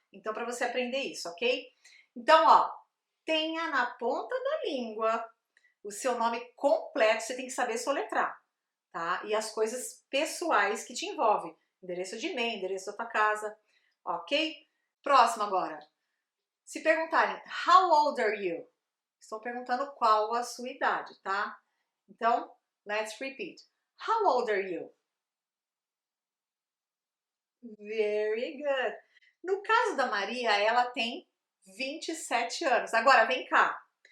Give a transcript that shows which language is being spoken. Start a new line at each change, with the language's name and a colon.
Portuguese: Então, para você aprender isso, ok? Então, ó, tenha na ponta da língua o seu nome completo, você tem que saber soletrar, tá? E as coisas pessoais que te envolvem. Endereço de e-mail, endereço da tua casa, ok? Próximo agora. Se perguntarem,
English: how old are you?
Portuguese: Estou perguntando qual a sua idade, tá? Então,
English: let's repeat. How old are you? Very good.
Portuguese: No caso da Maria, ela tem 27 anos. Agora, vem cá.